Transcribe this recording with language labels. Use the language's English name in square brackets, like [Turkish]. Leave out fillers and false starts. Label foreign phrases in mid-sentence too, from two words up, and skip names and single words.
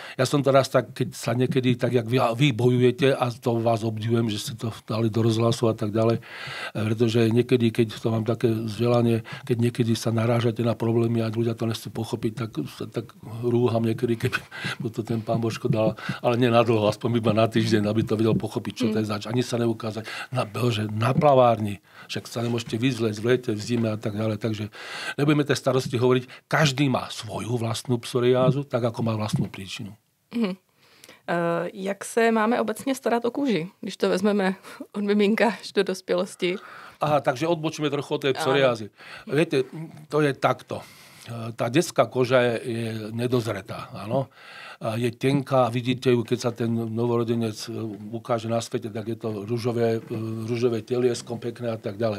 [Slovak] Ja som teraz tak, keď sa niekedy, tak jak vy bojujete, a to vás obdivujem, že ste to dali do rozhlasu a tak ďalej, pretože niekedy, keď to mám také vzdelanie, keď niekedy sa narážate na problémy a ľudia to nechcú pochopiť, tak rúham niekedy, keby to ten pán Božko dal, ale nie na dlho, aspoň iba na týždeň, aby to vedel pochopiť, čo to je zač. Ani sa neukázať na plavárni, však sa nemôžete vyzleť v lete, v zime a tak ďalej, takže nebudeme tej starosti hovoriť, každý má svoju vlastnú psoriázu, tak ako má vlastnú príčinu. [Czech] Jak se máme obecně starat o kůži, když to vezmeme od miminka až do dospělosti? [Slovak] Aha, takže odbočíme trochu od tej psoriázy. Viete, to je takto. Tá detská koža je nedozretá, áno. Je tenká, vidíte ju, keď sa ten novorodenec ukáže na svete, tak je to ružové teliesko pekné a tak ďalej.